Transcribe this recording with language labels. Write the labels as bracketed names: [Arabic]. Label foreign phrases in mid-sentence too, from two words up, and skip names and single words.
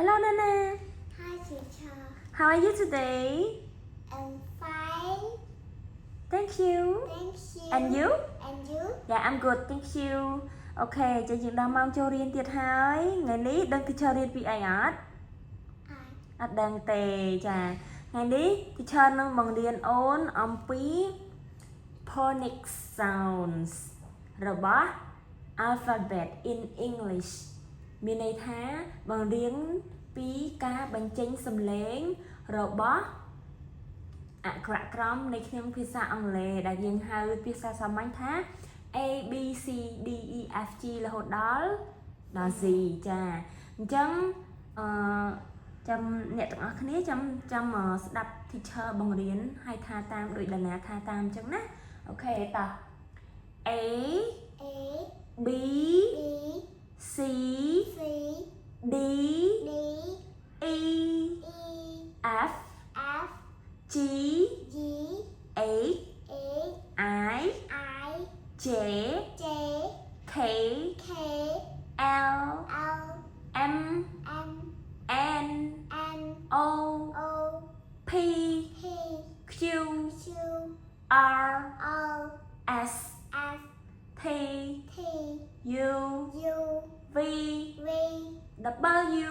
[English] Nana. Hi, teacher. How are you today? I'm fine. Thank you. Thank you. And you? And you? Yeah, I'm good. Thank you. [Khmer] Okay, ចាយើងដល់ម៉ោងចូលរៀនទៀតហើយថ្ងៃនេះដឹង teacher រៀនពីអីអត់អត់ដឹងទេចាថ្ងៃនេះ teacher នឹងបង្រៀន អូនអំពី [English] phonic sounds [Khmer] របស់ [English] alphabet in English [Khmer] មានន័យថាបង្រៀនពីការបញ្ចេញសំឡេង របស់អក្ខរក្រមនៃក្នុងភាសាអង់គ្លេសដែលយើងហៅ ភាសាសាមញ្ញថា A B C D E F G រហូតដល់ Z ចាអញ្ចឹងចាំអ្នកទាំងអស់គ្នាចាំស្ដាប់ teacher បង្រៀនឲ្យថាតាមដូចដាណាថាតាមអញ្ចឹងណាអូខេតោះ A B C D E F G H I J K L M N O P Q R S T U V W